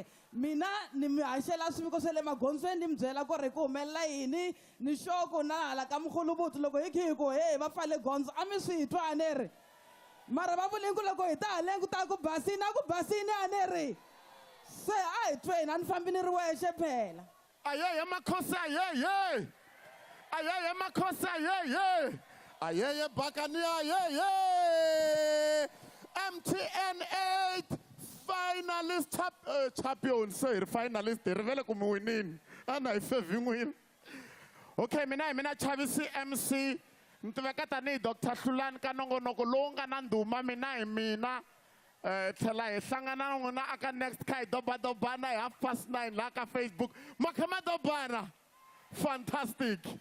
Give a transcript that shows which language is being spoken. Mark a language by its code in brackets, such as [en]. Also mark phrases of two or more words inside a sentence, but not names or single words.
[ts] Mina ni mi haxela swiviko swa le magondzweni ni mi byela ku ri ku humelela yini ni xoko na hala ka Mkhulubutu loko hi khiku hey va pfale gondzo a mi swi twa a ni ri mara va vule ku loko hi ta haleni ku ta ku basini a ku basini a ni ri se a hi tweni a ni fambi ni ri wexe phela ayeye makhosi ayeye ayeye makhosi ayeye ayeye bakania ayeye MTN 8 [en] finalist champion sir finalist [ts] hi rivele ku mi winini a na hi fevhin'wini okay mina Chavi CMC ni tiveka tanihi Dr. Hlulani ka nongonoko lowu nga na ndhuma Mina hi Mina tlhela hi hlangana na n'wina aka next kha hi dobadobana hi 9:30 laha ka Facebook ma kha ma dobana fantastic